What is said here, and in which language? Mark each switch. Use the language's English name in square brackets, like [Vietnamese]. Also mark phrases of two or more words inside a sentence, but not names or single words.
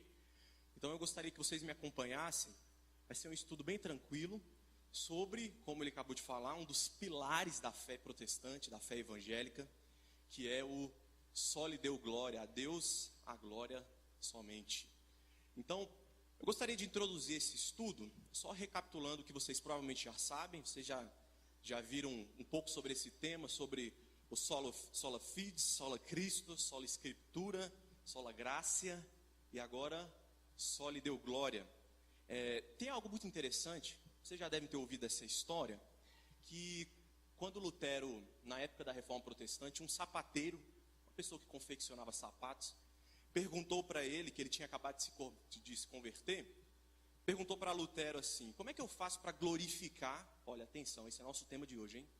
[Portuguese] Então eu gostaria que vocês me acompanhassem. Vai ser um estudo bem tranquilo sobre, como ele acabou de falar, um dos pilares da fé protestante, da fé evangélica, que é o [Latin] Soli Deo Glória, [Portuguese] a Deus a glória somente. Então, eu gostaria de introduzir esse estudo, só recapitulando o que vocês provavelmente já sabem. Vocês já viram um pouco sobre esse tema, sobre o [Latin] sola fide, sola Cristo, sola Escritura, sola Gracia [Portuguese] e agora [Latin] Soli Deo Glória. [Portuguese] Tem algo muito interessante, vocês já devem ter ouvido essa história, que quando Lutero, na época da Reforma Protestante, um sapateiro, uma pessoa que confeccionava sapatos, perguntou para ele, que ele tinha acabado de se converter, perguntou para Lutero assim: como é que eu faço para glorificar, olha, atenção, esse é o nosso tema de hoje, hein?